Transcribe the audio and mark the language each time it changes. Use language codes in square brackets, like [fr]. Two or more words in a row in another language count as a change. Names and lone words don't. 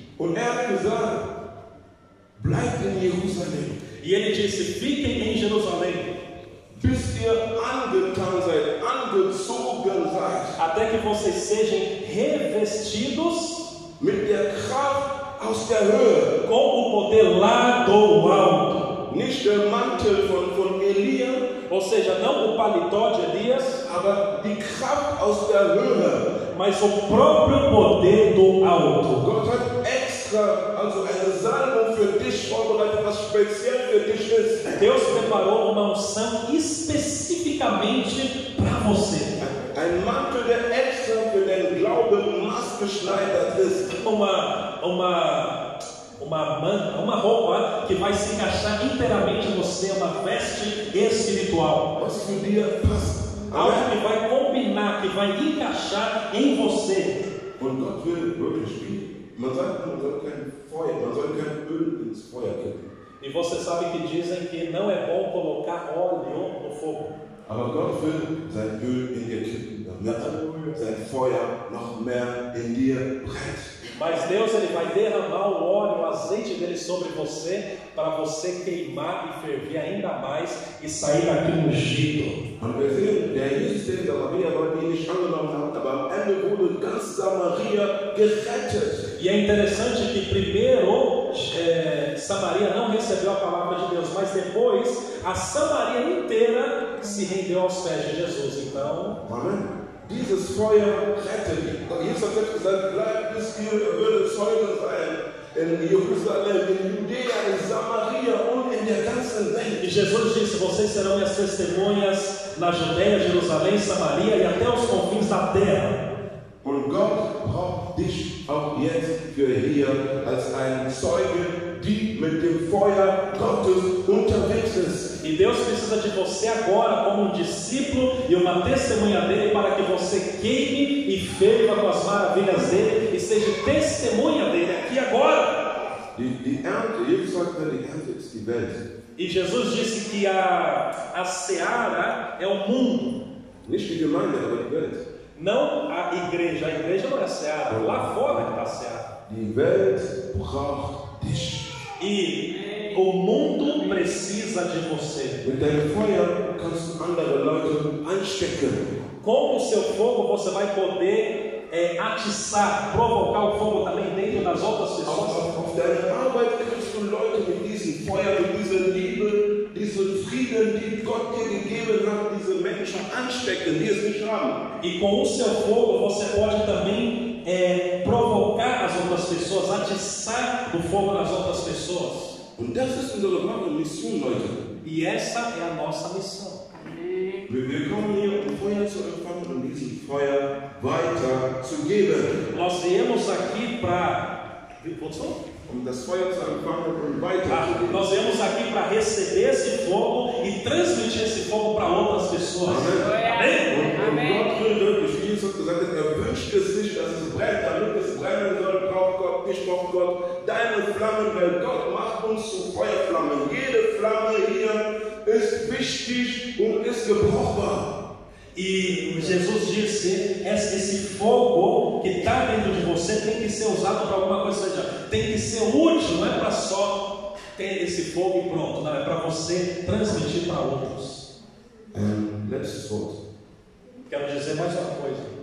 [de] Und hat gesagt, bleibt in Jerusalem. [pt] E ele disse: fiquem em Jerusalém, [de] bis ihr angetan seid, angezogen seid, [pt] até que vocês sejam revestidos [de] mit der Kraft aus der Höhe. [pt] com o poder lá do alto. [de] Nicht der Mantel von Elia, [pt] Ou seja, não o paletó de Elias, [de] aber die Kraft aus der Höhe. [pt] mas o próprio poder do alto. [de] Gott hat extra, also eine Salbung für dich vorbereitet, was speziell für dich ist. [pt] Deus preparou uma unção especificamente para você. [de] Ein Mantel, der extra für den Glauben maßgeschneidert ist. [pt] Uma roupa que vai se encaixar inteiramente em você, uma veste espiritual. [de] Was für dir passt. [pt] Algo que vai combinar, que vai encaixar em você. [de] Und Gott will wirklich, man sagt, man soll kein Öl ins Feuer kippen. [pt] E você sabe que dizem que não é bom colocar óleo no fogo. [de] Aber Gott will sein Öl in dir kippen, damit sein Feuer noch mehr in dir brennt. [pt] Mas Deus ele vai derramar o óleo, o azeite dele sobre você, para você queimar e ferver ainda mais e sair daquele ungido. [de] Und wir sehen, der Jesus, den Samaria Leute ihn nicht angenommen haben, aber am Ende wurde ganz Samaria gerettet. [pt] E é interessante que primeiro Samaria não recebeu a palavra de Deus, mas depois a Samaria inteira se rendeu aos pés de Jesus. Então, [de] Amen. Dieses Feuer rettet. Jesus hat selbst gesagt, bleibt bis ihr würdet Zeugen sein in Jerusalem, in Judäa, in Samaria und in der ganzen Welt. [pt] e Jesus disse: vocês serão minhas testemunhas na Judeia, Jerusalém, Samaria e até os confins da terra. [de] Und Gott braucht dich auch jetzt für hier als ein Zeuge, die mit dem Feuer Gottes unterwegs ist. [pt] E Deus precisa de você agora como um discípulo e uma testemunha dele, para que você queime e ferva com as maravilhas dele e seja testemunha dele aqui agora. [de] Die Ernte, Jesus sagt, die Ernte ist die Welt. [pt] E Jesus disse que a seara é o mundo, [de] Nicht die Gemeinde, aber die Welt. [pt] não a igreja não é a seara, lá fora que está a seara. [de] Die Welt braucht dich. [pt] E o mundo precisa de você. [de] Mit deinem Feuer kannst du andere Leute anstecken. [pt] Com o seu fogo você vai poder atiçar, provocar o fogo também dentro das outras pessoas. [de] Auf deiner Arbeit kannst du Leute mit diesem Feuer, mit dieser Liebe, diesem Frieden, die Gott dir gegeben hat, diese Menschen anstecken, die es nicht haben. [pt] E com o seu fogo você pode também provocar as outras pessoas, atiçar o fogo nas outras pessoas. [de] Und das ist unsere wahre Mission, Leute. [pt] E essa é a nossa missão. [de] Wir kommen hier, um Feuer zu empfangen und diesem Feuer weiterzugeben. [pt] Nós viemos aqui para... [de] Um das Feuer zu empfangen und weiterzugeben. [pt] Nós viemos aqui para receber esse fogo e transmitir esse fogo para outras pessoas. Amém? [de] Und Gott will wirklich, wie Jesus gesagt hat, wünscht es sich, dass es brennt, damit es brennen soll, braucht Gott, nicht braucht Gott deine Flammen, weil Gott macht uns zu Feuerflammen. Jede Flamme hier ist wichtig und ist gebrauchbar. [pt] E Jesus disse: esse fogo que está dentro de você tem que ser usado para alguma coisa, ou seja, tem que ser útil, não é para só ter esse fogo e pronto, não, é para você transmitir para outros. [de] Letztes Wort. [pt] Quero dizer mais uma coisa: